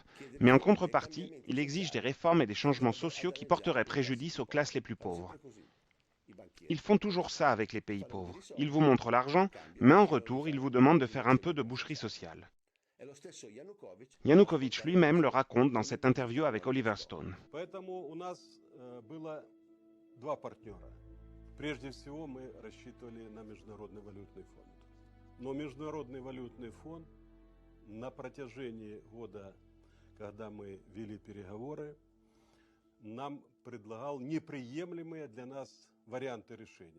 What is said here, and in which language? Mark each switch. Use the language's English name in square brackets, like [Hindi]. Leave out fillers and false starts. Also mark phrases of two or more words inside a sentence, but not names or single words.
[French] Mais en contrepartie, il exige des réformes et des changements sociaux qui porteraient préjudice aux classes les plus pauvres. Ils font toujours ça avec les pays pauvres. Ils vous montrent l'argent, mais en retour, ils vous demandent de faire un peu de boucherie sociale. Yanukovych lui-même le raconte dans cette interview avec Oliver Stone. [Russian] Но Международный валютный фонд на протяжении года, когда мы вели переговоры, нам предлагал неприемлемые для нас варианты решения.